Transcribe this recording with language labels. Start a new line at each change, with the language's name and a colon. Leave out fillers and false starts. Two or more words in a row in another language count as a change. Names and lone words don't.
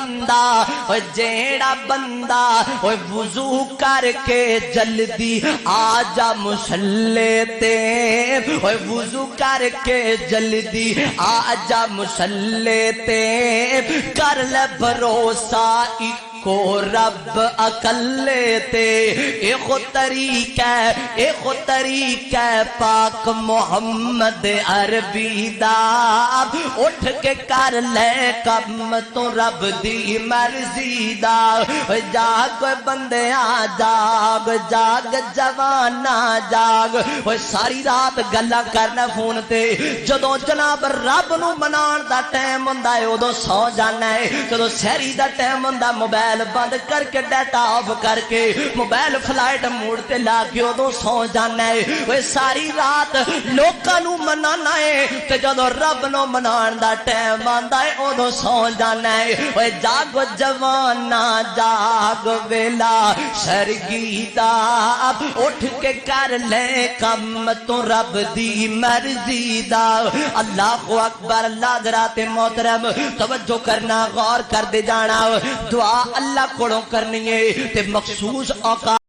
Punjabi: بندہ وضو کر کے جلدی آجا مصلی تے وضو کر کے جلدی آجا مصلی تے کر لے بھروسہ کو رب اکلے تے ایک طریقہ پاک محمد عربی دا اٹھ کے کر لے کم تو رب دی مرضی دا جاگ بندے جاگ جاگ جوانا جاگ ساری رات گلا کرنا فون تے جدوں جناب رب نو منان دا ٹائم ہوندا ہے ادو سو جانا ہے جدوں سحری دا ٹائم ہوندا موبائل بند کر کے
English: data off
Punjabi: کر کے
English: mobile flight mode
Punjabi: تے لا کے ادو سو جانا ہے ساری رات لوکاں نو منانا ہے تے جدوں رب نو منان دا ٹائم آندا ہے ادو سو جانا ہے جاگ جوانا جاگ ویلا سرگی دا اٹھ کے کر لے کم تو رب دی مرضی دا
Arabic: اللہ اکبر
Punjabi: اللہ حضرات محترم توجہ کرنا غور کر دے جانا دعا اللہ کوڑوں کرنی ہے تے مخصوص اوقات